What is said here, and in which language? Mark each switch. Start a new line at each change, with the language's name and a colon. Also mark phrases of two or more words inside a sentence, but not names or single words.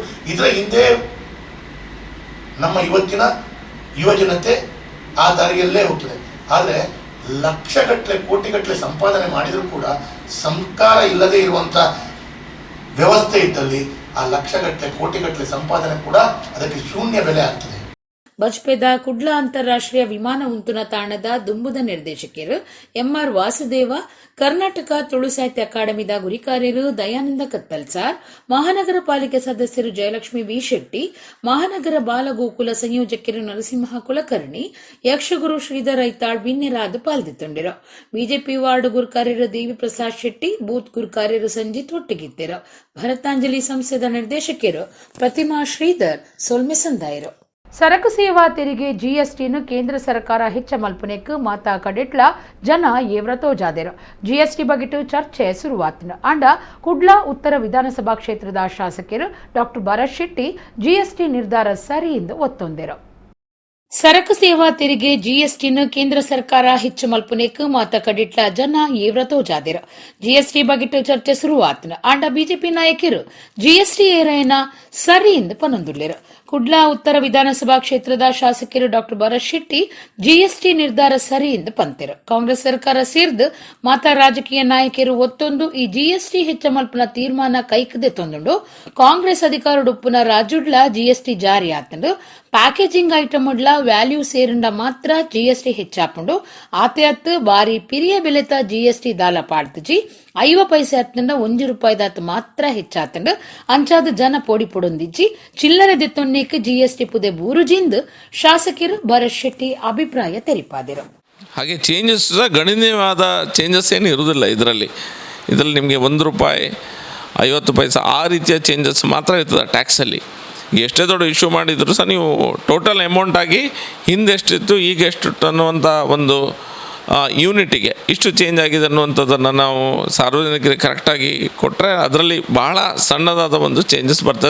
Kannada: ಇದರ ಹಿಂದೆ ನಮ್ಮ ಇವತ್ತಿನ ಯುವಜನತೆ ಆ ದಾರಿಯಲ್ಲೇ ಹೋಗ್ತದೆ. ಆದರೆ ಲಕ್ಷಗಟ್ಟಲೆ ಕೋಟಿಗಟ್ಟಲೆ ಸಂಪಾದನೆ ಮಾಡಿದರೂ ಕೂಡ ಸಂಸ್ಕಾರ ಇಲ್ಲದೆ ಇರುವಂಥ ವ್ಯವಸ್ಥೆ ಇದ್ದಲ್ಲಿ ಆ ಲಕ್ಷಗಟ್ಟಲೆ ಕೋಟಿಗಟ್ಟಲೆ ಸಂಪಾದನೆ ಕೂಡ ಅದಕ್ಕೆ ಶೂನ್ಯ ಬೆಲೆ ಆಗ್ತದೆ.
Tulu: ಬಜ್ಪೆದ ಕುಡ್ಲ ಅಂತಾರಾಷ್ಟ್ರೀಯ ವಿಮಾನ ಉಂತುನ ತಾಣದ ದುಂಬುದ ನಿರ್ದೇಶಕರು ಎಂಆರ್ ವಾಸುದೇವ, ಕರ್ನಾಟಕ ತುಳು ಸಾಹಿತ್ಯ ಅಕಾಡೆಮಿದ ಗುರಿಕಾರ್ಯರು ದಯಾನಂದ ಕತ್ತಲ್ಸಾರ್, ಮಹಾನಗರ ಪಾಲಿಕೆ ಸದಸ್ಯರು ಜಯಲಕ್ಷ್ಮಿ ವಿ ಶೆಟ್ಟಿ, ಮಹಾನಗರ ಬಾಲಗೋಕುಲ ಸಂಯೋಜಕರು ನರಸಿಂಹ ಕುಲಕರ್ಣಿ, ಯಕ್ಷಗುರು ಶ್ರೀಧರ್ ಐತಾಳ್ ಬಿನ್ನೆರಾದು ಪಾಲ್ದಿತ್ತುಂಡಿರು.
Kannada: ಬಿಜೆಪಿ ವಾರ್ಡ್ ಗುರುಕಾರ್ಯರು ದೇವಿ ಪ್ರಸಾದ್ ಶೆಟ್ಟಿ, ಬೂತ್ ಗುರುಕಾರ್ಯರು ಸಂಜಿತ್ ಒಟ್ಟಿಗಿದ್ದರು.
Tulu: ಭರತಾಂಜಲಿ ಸಂಸ್ಥೆದ ನಿರ್ದೇಶಕರು ಪ್ರತಿಮಾ ಶ್ರೀಧರ್ ಸೊಲ್ಮೆ ಸಂದಾಯರು. ಸರಕು ಸೇವಾ ತೆರಿಗೆ ಜಿಎಸ್ಟಿನು ಕೇಂದ್ರ ಸರ್ಕಾರ ಹೆಚ್ಚ ಮಲ್ಪನೆಕ್ ಮಾತಾ ಕಡೆಟ್ಲ ಜನ ಏವ್ರತೋ ಜಾದೇರು. ಜಿಎಸ್ಟಿ ಬಗೆಟು ಚರ್ಚೆ ಶುರುವಾತಿನ ಅಂಡ ಕುಡ್ಲ ಉತ್ತರ ವಿಧಾನಸಭಾ ಕ್ಷೇತ್ರದ ಶಾಸಕರು ಡಾಕ್ಟರ್ ಭರತ್ ಶೆಟ್ಟಿ ಜಿಎಸ್ಟಿ ನಿರ್ಧಾರ ಸರಿ ಎಂದು ಒತ್ತೊಂದರು. ಸರಕು ಸೇವಾ ತೆರಿಗೆ ಜಿಎಸ್ಟಿನು ಕೇಂದ್ರ ಸರ್ಕಾರ ಹೆಚ್ಚು ಮಲ್ಪನೆಕ್ ಮಾತ ಕಡಿಟ್ಲ ಜನ ಏವ್ರತೋ ಜಾದೇರು. ಜಿಎಸ್ಟಿ ಬಗೆಟು ಚರ್ಚೆ ಶುರುವಾತಿನ ಅಂಡ ಬಿಜೆಪಿ ನಾಯಕರು ಜಿಎಸ್ಟಿ ಏರಾಯನ ಸರಿ ಎಂದು ಪನೊಂದುಳ್ಳರು. ಕುಡ್ಲಾ ಉತ್ತರ ವಿಧಾನಸಭಾ ಕ್ಷೇತ್ರದ ಶಾಸಕರು ಡಾಕ್ಟರ್ ಭರತ್ ಶೆಟ್ಟಿ ಜಿಎಸ್ಟಿ ನಿರ್ಧಾರ ಸರಿ ಎಂದು ಪಂತೆರು. ಕಾಂಗ್ರೆಸ್ ಸರ್ಕಾರ ಸೇರಿದು ಮಾತಾ ರಾಜಕೀಯ ನಾಯಕರು ಒತ್ತೊಂದು ಈ ಜಿಎಸ್ಟಿ ಹೆಚ್ಚ ಮಲ್ಪನ ತೀರ್ಮಾನ ಕೈಕದೆ ತೊಂದುಂಡು ಕಾಂಗ್ರೆಸ್ ಅಧಿಕಾರದ ಉಪ್ಪುನ ರಾಜುಡ್ಲ ಜಿಎಸ್ಟಿ ಜಾರಿ ಆತಂಡು
English: packaging item
Tulu: ಉಡ್ಲ ವ್ಯಾಲ್ಯೂ ಸೇರಿಂಡ ಮಾತ್ರ ಜಿಎಸ್ಟಿ ಹೆಚ್ಚಾಪುಂಡು ಆತೆ ಹತ್ತು ಬಾರಿ ಪಿರಿಯ ಬೆಲೆತ ಜಿಎಸ್ಟಿ ದಾಲ ಪಾಡ್ತಜಿ 50 ಪೈಸೆ ಹತ್ತಿನಿಂದ ₹1 ಮಾತ್ರ ಹೆಚ್ಚಾತಂಡು ಅಂಚಾದ ಜನ ಪೋಡಿ ಪೊಡೊಂದಿಜ್ಜಿ ಚಿಲ್ಲರೆ ದೆತ್ತೊನ್ನೇಕ್ ಜಿಎಸ್ಟಿ ಪುದೆ ಬೂರುಜಿಂದು ಶಾಸಕರು ಭರತ್ ಶೆಟ್ಟಿ ಅಭಿಪ್ರಾಯ ತೆರಿಪಾದರು.
Kannada: ಹಾಗೆ ಚೇಂಜಸ್ ಗಣನೀಯವಾದ ಚೇಂಜಸ್ ಏನು ಇರುವುದಿಲ್ಲ ಇದರಲ್ಲಿ ನಿಮಗೆ ₹1 50 ಪೈಸೆ ಆ ರೀತಿಯ ಚೇಂಜಸ್ ಮಾತ್ರ ಇರ್ತದೆ ಟ್ಯಾಕ್ಸಲ್ಲಿ. ಎಷ್ಟೇ ದೊಡ್ಡ ಇಶ್ಯೂ ಮಾಡಿದರೂ ಸಹ ನೀವು
English: total amount
Kannada: ಆಗಿ ಹಿಂದೆ ಎಷ್ಟಿತ್ತು ಈಗ ಎಷ್ಟಿತ್ತು ಅನ್ನುವಂಥ ಒಂದು ಯೂನಿಟಿಗೆ ಇಷ್ಟು ಚೇಂಜ್ ಆಗಿದೆ ಅನ್ನುವಂಥದ್ದನ್ನು ನಾವು ಸಾರ್ವಜನಿಕರಿಗೆ ಕರೆಕ್ಟಾಗಿ ಕೊಟ್ಟರೆ ಅದರಲ್ಲಿ ಬಹಳ ಸಣ್ಣದಾದ ಒಂದು ಚೇಂಜಸ್ ಬರ್ತದೆ.